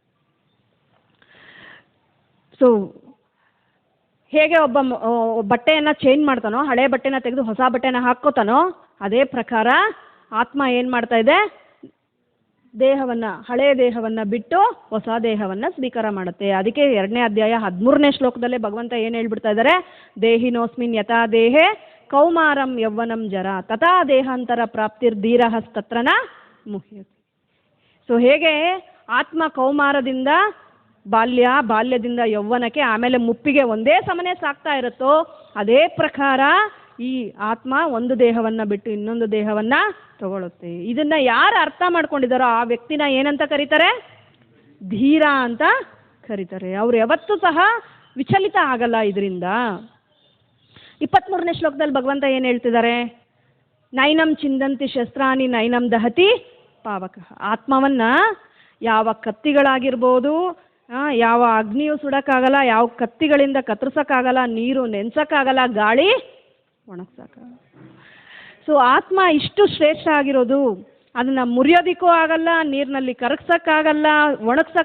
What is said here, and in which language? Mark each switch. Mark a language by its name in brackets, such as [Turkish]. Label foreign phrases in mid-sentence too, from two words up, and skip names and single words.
[Kannada] ಹೇಗೆ ಒಬ್ಬ ಬಟ್ಟೆಯನ್ನು ಚೇಂಜ್ ಮಾಡ್ತಾನೋ, ಹಳೆಯ ಬಟ್ಟೆನ ತೆಗೆದು ಹೊಸ ಬಟ್ಟೆನ ಹಾಕ್ಕೋತಾನೋ, ಅದೇ ಪ್ರಕಾರ ಆತ್ಮ ಏನು ಮಾಡ್ತಾ ಇದೆ? ದೇಹವನ್ನು, ಹಳೆಯ ದೇಹವನ್ನು ಬಿಟ್ಟು ಹೊಸ ದೇಹವನ್ನು ಸ್ವೀಕಾರ ಮಾಡುತ್ತೆ. ಅದಕ್ಕೆ 2ನೇ ಅಧ್ಯಾಯ 13ನೇ ಶ್ಲೋಕದಲ್ಲೇ ಭಗವಂತ ಏನು ಹೇಳ್ಬಿಡ್ತಾ ಇದ್ದಾರೆ? [Sanskrit] ದೇಹಿನೋಸ್ಮಿನ್ ಯಥಾ ದೇಹೇ ಕೌಮಾರಂ ಯೌವನಂ ಜರ ತಥಾ ದೇಹಾಂತರ ಪ್ರಾಪ್ತಿರ್ಧೀರಹಸ್ತತ್ರನ ಮುಹ್ಯತೆ. [Kannada] ಹೇಗೆ ಆತ್ಮ ಕೌಮಾರದಿಂದ ಬಾಲ್ಯ, ಬಾಲ್ಯದಿಂದ ಯೌವನಕ್ಕೆ, ಆಮೇಲೆ ಮುಪ್ಪಿಗೆ ಒಂದೇ ಸಮನೆ ಸಾಕ್ತಾ ಇರುತ್ತೋ, ಅದೇ ಪ್ರಕಾರ ಈ ಆತ್ಮ ಒಂದು ದೇಹವನ್ನು ಬಿಟ್ಟು ಇನ್ನೊಂದು ದೇಹವನ್ನು ತಗೊಳುತ್ತೆ. ಇದನ್ನು ಯಾರು ಅರ್ಥ ಮಾಡ್ಕೊಂಡಿದ್ದಾರೋ ಆ ವ್ಯಕ್ತಿನ ಏನಂತ ಕರೀತಾರೆ? ಧೀರ ಅಂತ ಕರೀತಾರೆ. ಅವ್ರು ಯಾವತ್ತೂ ಸಹ ವಿಚಲಿತ ಆಗಲ್ಲ ಇದರಿಂದ. 23ನೇ ಶ್ಲೋಕದಲ್ಲಿ ಭಗವಂತ ಏನು ಹೇಳ್ತಿದ್ದಾರೆ? [Sanskrit] ನೈನಂ ಚಿಂದಂತಿ ಶಸ್ತ್ರಾಣಿ ನೈನಂ ದಹತಿ ಪಾವಕ. [Kannada] ಆತ್ಮವನ್ನು ಯಾವ ಕತ್ತಿಗಳಾಗಿರ್ಬೋದು, ಯಾವ ಅಗ್ನಿಯೂ ಸುಡೋಕ್ಕಾಗಲ್ಲ, ಯಾವ ಕತ್ತಿಗಳಿಂದ ಕತ್ತರಿಸೋಕ್ಕಾಗಲ್ಲ, ನೀರು ನೆನ್ಸೋಕ್ಕಾಗಲ್ಲ, ಗಾಳಿ ಒಣಗ್ಸೋಕ್ಕಾಗಲ್ಲ. ಆತ್ಮ ಇಷ್ಟು ಶ್ರೇಷ್ಠ ಆಗಿರೋದು, ಅದನ್ನು ಮುರಿಯೋದಕ್ಕೂ ಆಗಲ್ಲ, ನೀರಿನಲ್ಲಿ ಕರಗ್ಸೋಕ್ಕಾಗಲ್ಲ, ಒಣಗ್ಸೋಕ್ಕಾಗಲ್ಲ.